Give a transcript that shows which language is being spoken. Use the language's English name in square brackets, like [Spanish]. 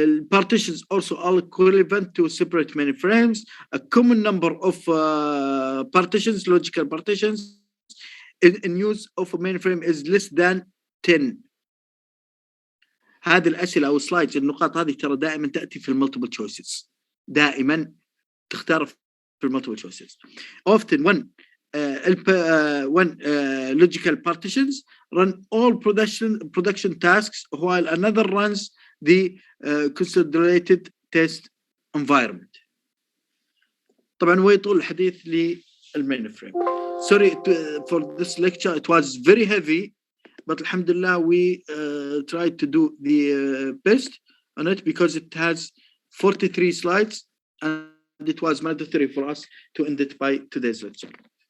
[English] Partitions also are equivalent to separate many frames. A common number of partitions, logical partitions in use of a mainframe is less than 10. [Arabic] هذه الأسئلة أو slides النقاط هذه ترى دائما تأتي في المultiple choices. دائما تختار في المultiple choices. [English] Often when logical partitions run all production tasks while another runs the consolidated test environment. [Arabic] طبعا ويطول الحديث للمينفريم. [English] Sorry for this lecture, it was very heavy, but alhamdulillah we tried to do the best on it because it has 43 slides and it was mandatory for us to end it by today's lecture.